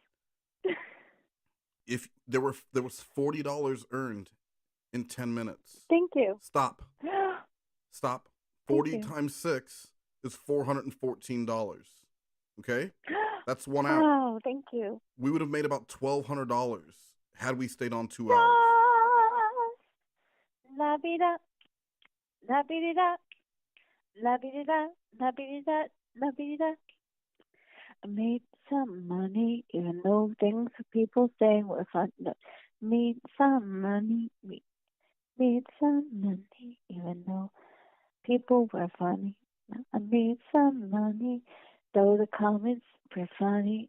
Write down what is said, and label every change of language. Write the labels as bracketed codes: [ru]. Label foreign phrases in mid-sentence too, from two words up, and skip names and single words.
[en] If there was $40 earned in 10 minutes. Thank you. Stop. 40 you. times 6 is $414. Okay? That's 1 hour. Oh, thank you. We would have made about $1,200 had we stayed on 2 hours. [es] La vida, la vida, la bi da, la bi da, la bi da. [en] I made some money, even though things people say were fun. No, made some money, made some money, even though people were funny. I made some money, though the comments were funny.